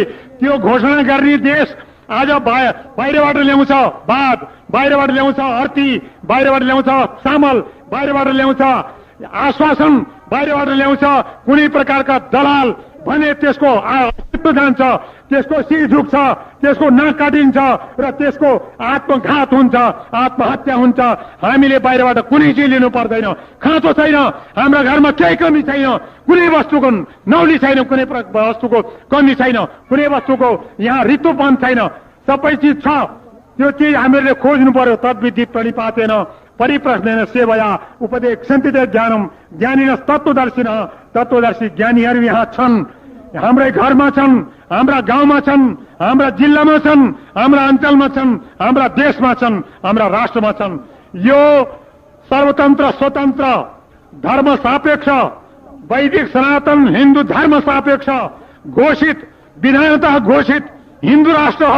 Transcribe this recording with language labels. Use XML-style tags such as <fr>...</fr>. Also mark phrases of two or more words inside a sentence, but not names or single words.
<ne>त्यो घोषणा गर्ने देश आज बाहिरबाट ल्याउँछ वाद, बाहिरबाट ल्याउँछ अर्थी, बाहिरबाट ल्याउँछ सामल, बाहिरबाट ल्याउँछ आश्वासन, बाहिरबाट ल्याउँछ कुनै प्रकारका दलाल भने त्यसको अस्तित्व जान्छ, त्यसको शिर झुक्छ, त्यसको नाक काटिन्छ र त्यसको आत्मघात हुन्छ, आत्महत्या हुन्छ। हामीले बाहिरबाट कुनै चिज लिनु पर्दैन, खाँचो छैन, हाम्रा घरमा केही कमी छैन, कुनै वस्तुको नौली छैन, कुनै वस्तुको कमी छैन, कुनै वस्तुको यहाँ रित्तोपन छैन, सबै चिज छ। त्यो चिज हामीले खोज्नु पर्यो।</ne> <sa>तद्विधि प्रणिपातेन परिप्रश्नेन सेवया उपदेक्षन्ति ज्ञानम ज्ञानिनस् तत्त्वदर्शिनः,</sa> <ne>तत्त्वदर्शी ज्ञानीहरू यहाँ छन्, हाम्रै घरमा छन्, हाम्रा गाउँमा छन्, हाम्रा जिल्लामा छन्, हाम्रा अञ्चलमा छन्, हाम्रा देशमा छन्, हाम्रा राष्ट्रमा छन्। यो सर्वतन्त्र स्वतन्त्र धर्म सापेक्ष वैदिक सनातन हिन्दू धर्म सापेक्ष घोषित विधानतः घोषित हिन्दू राष्ट्र हो।</ne>